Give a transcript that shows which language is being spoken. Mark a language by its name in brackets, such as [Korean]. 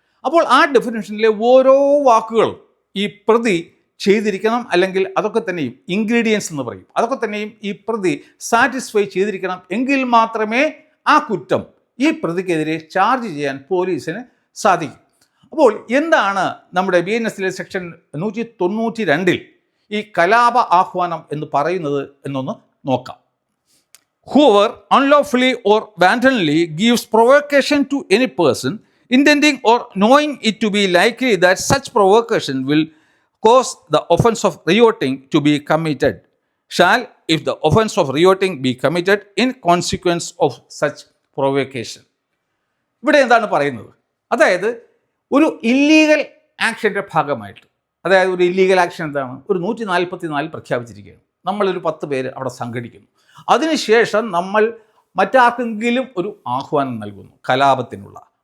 [Malayalam] അപ്പോൾ ആ ഡെഫിനേഷനിലെ ഓരോ വാക്കുകളും ഈ പ്രതി ചെയ്തിരിക്കണം, അല്ലെങ്കിൽ അതൊക്കെ തന്നെയും ഇൻഗ്രീഡിയൻസ് എന്ന് പറയും, അതൊക്കെ തന്നെയും ഈ പ്രതി സാറ്റിസ്ഫൈ ചെയ്തിരിക്കണം. എങ്കിൽ മാത്രമേ ആ കുറ്റം ഈ പ്രതിക്കെതിരെ ചാർജ് ചെയ്യാൻ പോലീസിന് സാധിക്കും. അപ്പോൾ എന്താണ് നമ്മുടെ BNS-ലെ സെക്ഷൻ 192 ഈ കലാപ ആഹ്വാനം എന്ന് പറയുന്നത് എന്നൊന്ന് നോക്കാം. [English] Whoever unlawfully or wantonly gives provocation to any person, intending or knowing it to be likely that such provocation will cause the offence of rioting to be committed, shall, if the offence of rioting be committed in consequence of such provocation. [Malayalam] ഇവിടെ എന്താണ് പറയുന്നത്? അതായത് ഒരു illegal ആക്ഷൻ്റെ ഭാഗമായിട്ട്, അതായത് ഒരു illegal action എന്താണ്? ഒരു 144 പ്രഖ്യാപിച്ചിരിക്കുകയാണ്. നമ്മളൊരു 10 പേര് അവിടെ സംഘടിക്കുന്നു. അതിനുശേഷം നമ്മൾ മറ്റാർക്കെങ്കിലും ഒരു ആഹ്വാനം നൽകുന്നു കലാപത്തിനുള്ള.